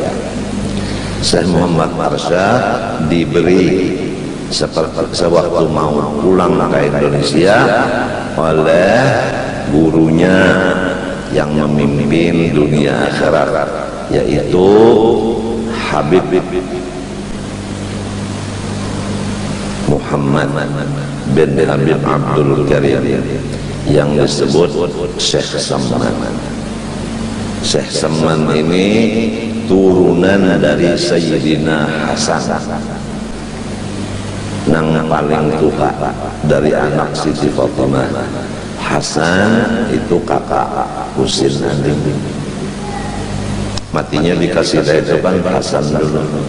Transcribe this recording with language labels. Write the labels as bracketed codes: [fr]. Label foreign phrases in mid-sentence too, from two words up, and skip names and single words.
[id] Syekh Muhammad Arsyad diberi sewaktu mau pulang ke Indonesia oleh gurunya yang memimpin dunia akhirat, yaitu Habib Muhammad bin Habib Abdul Karim yang disebut Syekh Samman. Syekh Samman ini turunan dari Sayyidina Hasan, nang paling tua dari anak Siti Fatimah. Hasan itu kakak Husin Adim, matinya dikasih dari depan Hasan dulu.